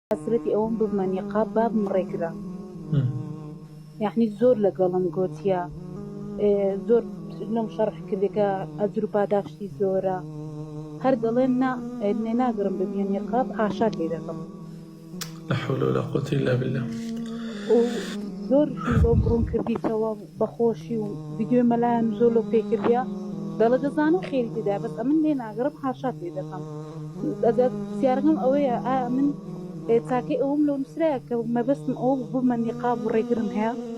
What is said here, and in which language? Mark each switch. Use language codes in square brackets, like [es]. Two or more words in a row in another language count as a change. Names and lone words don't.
[ckb] حسرەتی ئەوەم ببمە نیقاب بابم ڕێگرە. یعنی زۆر لەگەڵم گوتیە، زۆر لەم شەڕح کردێکە ئەجر و پاداشتی زۆرە، هەر دەڵێن ناگرم ببیێ نیقاب ئاشات لێ دەکەم. [ar] لا حول ولا قوة إلا بالله. [ckb] زۆر بۆ بڕوون کردیتەوە بەخۆشی و ڤیدیۆی مەلایەن زۆر لەو پێ کردیا، دەڵێ دەزانم خێری تێدا، بەس ئەمن لێ ناگرم ئاشات لێ دەکەم. پرسیارەکەم ئەوەیە ئایا من تاکەی ئەوم لەو نووسراایە کە مەبەستم ئەوە ببمە نیقاب و ڕێگرم هەیە؟